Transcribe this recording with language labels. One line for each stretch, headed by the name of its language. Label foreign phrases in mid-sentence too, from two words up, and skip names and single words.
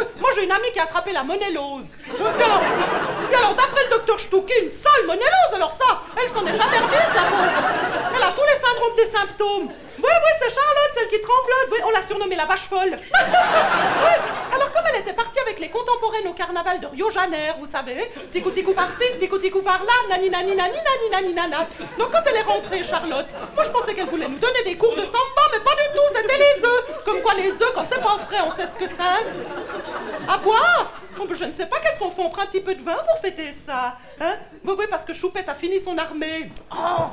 French: Moi, j'ai une amie qui a attrapé la monélose. Et alors d'après le docteur Stouki, une sale monélose, alors ça, elle s'en est jamais remise, la pauvre. Elle a tous les syndromes des symptômes. Oui, oui, c'est Charlotte, celle qui tremblote. Oui, on l'a surnommée la vache folle. Oui, alors comme elle était partie avec les contemporaines au carnaval de Rio Janeiro, vous savez, ticou-ticou par-ci, ticou-ticou par-là, nani-nani-nani-nani-nani-nana. Donc quand elle est rentrée, Charlotte, moi je pensais qu'elle voulait nous donner des cours de samba, mais pas du tout, c'était les œufs. Comme quoi les œufs, quand c'est pas frais, on sait ce que c'est. À boire? Oh, je ne sais pas, qu'est-ce qu'on fait? On prend un petit peu de vin pour fêter ça, hein? Oui, oui, parce que Choupette a fini son armée. Oh!